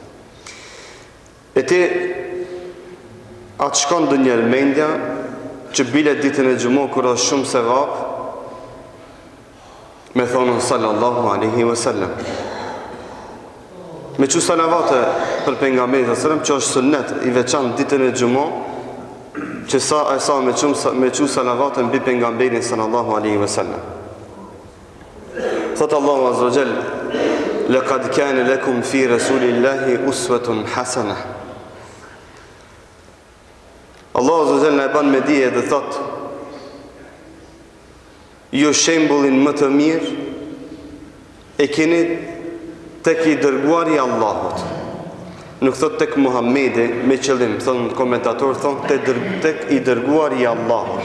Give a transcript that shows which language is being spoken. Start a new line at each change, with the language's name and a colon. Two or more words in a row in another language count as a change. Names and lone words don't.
Albanian: E ti atë shkon dë një mendja që bile ditën e gjumon kur është shumë se vap me thonën
Arabic: صلى الله عليه وسلم,
Albanian: me që salavate për pejgamberin
Arabic: صلى الله عليه وسلم,
Albanian: që është sunnet i veçantë ditën e gjumon që sa me që salavate mbi pejgamberin
Arabic: صلى الله عليه وسلم. Thotë الله عز وجل: "لقد كان لكم في رسول الله أسوة حسنة." الله عز وجل
Albanian: na e bën me dije dhe thotë: ju shembullin më të mirë e keni tek i dërguari i Allahut. Nuk thot tek Muhamedi me qëllim, thon komentator, thon tek i dërguari i Allahut.